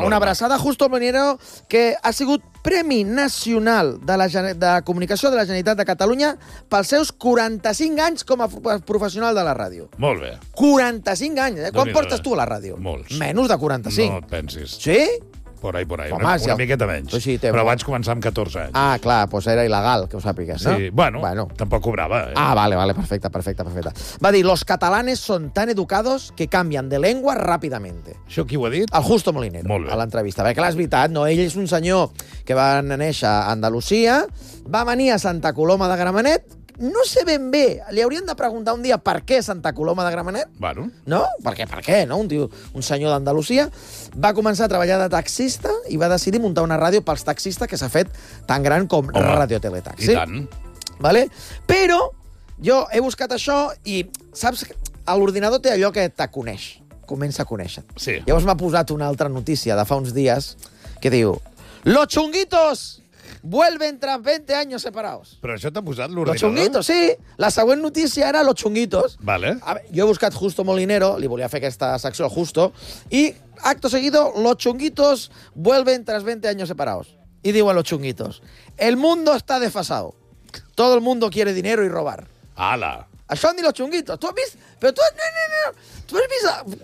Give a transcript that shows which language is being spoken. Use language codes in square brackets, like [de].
[ca] Una abraçada a Justo Molinero, que ha sigut Premi Nacional de Comunicació de la Generalitat de Catalunya pels seus 45 anys com a professional de la ràdio. Molt bé. 45 anys, eh? Quant portes tu a la ràdio? Molts. Menys de 45. No et pensis. Sí? [es] Por ahí. [ca] Home, una miqueta menys. Sí, però vaig començar amb 14 anys. Ah, clar, doncs era il·legal, que ho sàpigues, sí, no? Sí, bueno, tampoc cobrava. Eh? Ah, vale, perfecte. Va dir, [es] los catalanes son tan educados que cambian de lengua rápidamente. [ca] Això qui ho ha dit? El Justo Molinero. Molt bé. A l'entrevista. Perquè, clar, és veritat, no? Ell és un senyor que va néixer a Andalusia, va venir a Santa Coloma de Gramenet, no sé ben bé, li haurien de preguntar un dia per què Santa Coloma de Gramenet? Bueno. No? Per què, no? Un senyor d'Andalusia va començar a treballar de taxista i va decidir muntar una ràdio pels taxistes que s'ha fet tan gran com Radio Teletaxi. I tant. Vale? Però jo he buscat això i saps que l'ordinador té allò que te coneix, comença a conèixer. Sí. Llavors m'ha posat una altra notícia de fa uns dies que diu «Los chunguitos!» [es] Vuelven tras 20 años separados. [ca] Però això t'ha posat l'ordinador? Los chunguitos, sí. La següent notícia era los chunguitos. Vale. A veure, jo he buscat Justo Molinero, li volia fer aquesta secció al Justo, i acto seguido, [es] los chunguitos vuelven tras 20 años separados. [ca] I diuen [es] los chunguitos, el mundo está desfasado. Todo el mundo quiere dinero y robar. [ca] Ala. Això han dit los chunguitos. Tu has vist... Però tu has... Tu has vist...